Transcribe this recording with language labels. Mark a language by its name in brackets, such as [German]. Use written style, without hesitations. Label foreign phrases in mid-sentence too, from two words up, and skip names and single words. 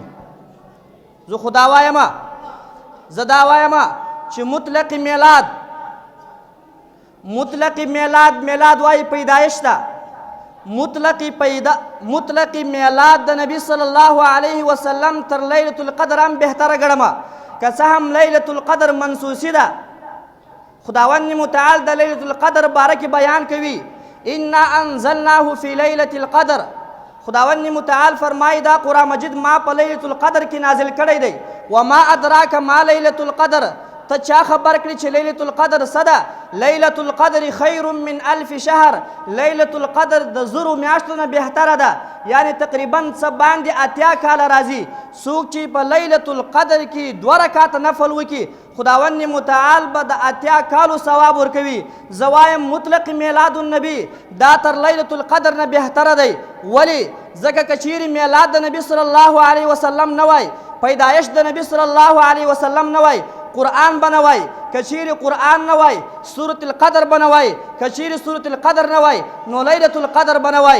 [Pashto] زه خو دا وایم چې مطلق میلاد وایي پیدایش ده. مطلق میلاد د نبی [Arabic] صلی الله علیه وسلم [Pashto] تر لیلة القدر هم بهتره ګڼمه، که څه هم لیلة القدر منسوسي ده. خداوند متعال د لیلة القدر باره کې بیان کوي [Arabic] انا انزلناه فی لیلة القدر. [Pashto] خداوند متعال فرمایي دا قرآن مجید ما په لیلة القدر کې نازل کړی دی. [Arabic] وما ادراک ما لیلة القدر، [Pashto] ته چا خبر کړي چې لیلة القدر څه ده؟ [Arabic] لیلة القدر خیر من 1000 شهر. [Pashto] لیلة القدر د 1000 میاشتو نه بهتره ده، یعنی تقریبا څه باندې 80 کاله راځي. څوک چې په لیلة القدر کې 2 رکعاته نفل وکړي خداوند متعال به د 80 کالو ثواب ورکوي. زه وایم مطلق میلاد النبي دا تر لیلة القدر نه بهتره دی. ولې؟ ځکه که چیرې میلاد د نبي [Arabic] صلی الله علیه وسلم [Pashto] نه وای، پیدایش د نبي [Arabic] صلی الله علیه وسلم [Pashto] نه وای، قرآن به نه وای، که چیرې قرآن نه وای سورة القدر به نه وای، که چیرې سورة القدر نه وای نو لیلة القدر به نه وای.